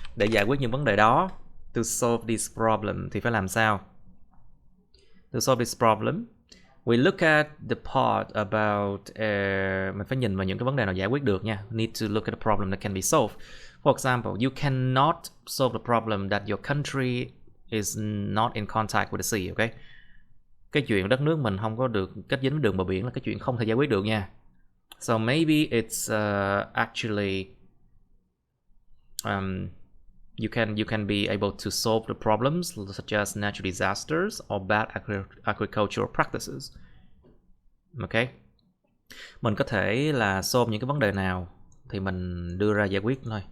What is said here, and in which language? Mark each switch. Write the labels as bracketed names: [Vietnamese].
[Vietnamese] Để giải quyết những vấn đề đó. [English] To solve this problem [Vietnamese] thì phải làm sao? [English] To solve this problem, we look at the part about [Vietnamese] mình phải nhìn vào những cái vấn đề nào giải quyết được nha. [English] Need to look at the problem that can be solved. For example, you cannot solve the problem that your country is not in contact with the sea, okay? [Vietnamese] Cái chuyện đất nước mình không có được kết dính với đường bờ biển là cái chuyện không thể giải quyết được nha. [English] So maybe it's actually you can be able to solve the problems such as natural disasters or bad agricultural practices. Okay. [Vietnamese] Mình có thể là solve những cái vấn đề nào thì mình đưa ra giải quyết thôi.